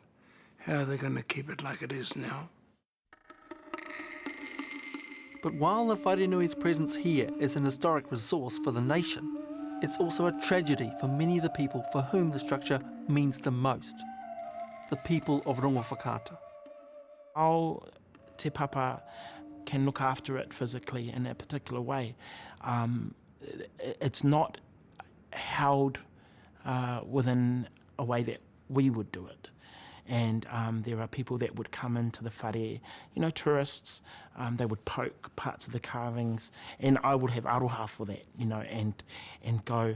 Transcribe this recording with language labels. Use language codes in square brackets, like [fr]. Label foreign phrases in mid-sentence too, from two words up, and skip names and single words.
[en] How are they going to keep it like it is now? But while the wharenui's presence here is an historic resource for the nation, it's also a tragedy for many of the people for whom the structure means the most. The people of Rongo Whakaata. How te papa can look after it physically in a particular way. It's not held within a way that we would do it. And there are people that would come into the whare, you know, tourists, they would poke parts of the carvings, and I would have aroha for that, you know, and go.